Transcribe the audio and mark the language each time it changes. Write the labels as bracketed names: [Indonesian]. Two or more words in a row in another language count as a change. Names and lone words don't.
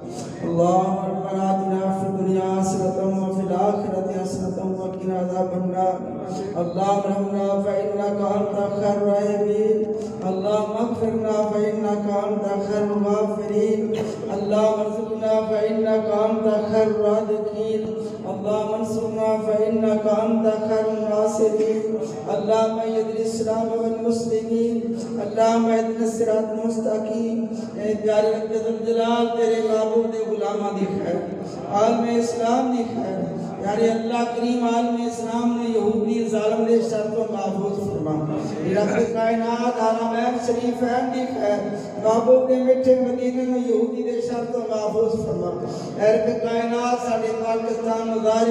[Arabic] اللهم ربنا آتنا في الدنيا حسنة وفي الآخرة حسنة وقنا عذاب النار اللهم ارحمنا فإنك أنت خير الراحمين اللهم اغفرنا فإنك أنت خير الغافرين اللهم ارزقنا فإنك أنت خير الرازقين اللهم انصرنا فإنك أنت خير الناصرين اللهم أيد الإسلام والمسلمين اللهم اهدنا الصراط المستقيم [Punjabi] اے پیارے رب ذوالجلال تیرے محبوب دے غلاماں دی خیر عالم اسلام دی خیر یارے اللہ کریم عالم اسلام نے یہودی ظالم دے شرطوں محفوظ فرما رب کائنات حرمین شریفین دی خیر محبوب دے میٹھے مدینے میں یہودی دے شرطوں محفوظ فرما اے رب کائنات ساڑے پاکستان مداری